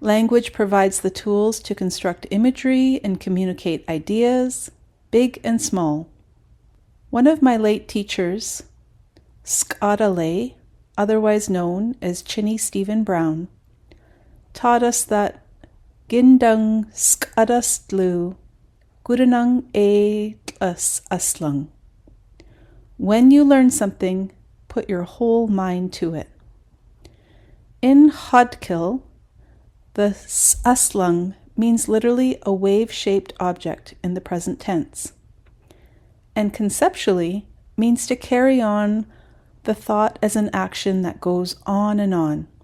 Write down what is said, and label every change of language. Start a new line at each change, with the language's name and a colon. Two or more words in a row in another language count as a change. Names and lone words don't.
English: Language provides the tools to construct imagery and communicate ideas, big and small. One of my late teachers, Tlagée, otherwise known as Chinny Stephen Brown, taught us that
Haida: Gindung skadastlu, gudanang aad aslang.
English: When you learn something, put your whole mind to it. In aad Kíl, the aslang means literally a wave-shaped object in the present tense, and conceptually means to carry on the thought as an action that goes on and on.